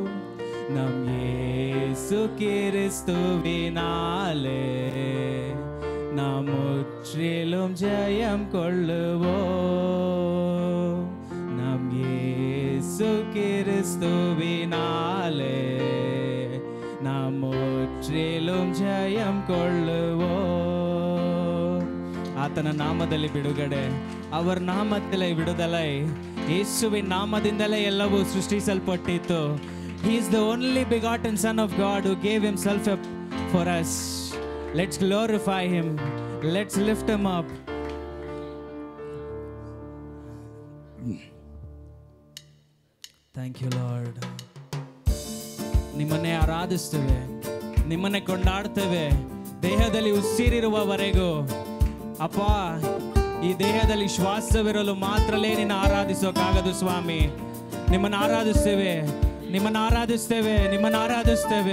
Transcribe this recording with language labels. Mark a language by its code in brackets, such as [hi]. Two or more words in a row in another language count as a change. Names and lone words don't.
[ta] நம் இயேசு கிறிஸ்துவினாலே நாம் முற்றிலும் ஜெயம் கொள்ளுவோம். நம் இயேசு கிறிஸ்துவினாலே நாம் முற்றிலும் ஜெயம் கொள்ளுவோம். [kn] ಆತನ ನಾಮದಲ್ಲಿ ಬಿಡುಗಡೆ, ಅವರ ನಾಮದಲ್ಲಿ ಬಿಡುದಲೆ, ಯೇಸುವಿನ ನಾಮದಿಂದಲೇ ಎಲ್ಲವೂ ಸೃಷ್ಟಿಸಲ್ಪಟ್ಟಿತು. [en] He is the only begotten Son of God who gave himself up for us. Let's glorify him. Let's lift him up. Thank you, Lord. [kn] ನಿಮ್ಮನ್ನೇ ಆರಾಧಿಸ್ತೇವೆ, ನಿಮ್ಮನ್ನೇ ಕೊಂಡಾಡ್ತೇವೆ ದೇಹದಲ್ಲಿ ಉಸಿರಿರುವವರೆಗೂ. ಅಪ್ಪ, ಈ ದೇಹದಲ್ಲಿ ಶ್ವಾಸವಿರಲು ಮಾತ್ರಲೇ ನಿನ್ನ ಆರಾಧಿಸೋಕ್ಕಾಗದು ಸ್ವಾಮಿ. ನಿಮ್ಮನ್ನು ಆರಾಧಿಸ್ತೇವೆ, ನಿಮ್ಮನ್ನು ಆರಾಧಿಸ್ತೇವೆ, ನಿಮ್ಮನ್ನು ಆರಾಧಿಸ್ತೇವೆ.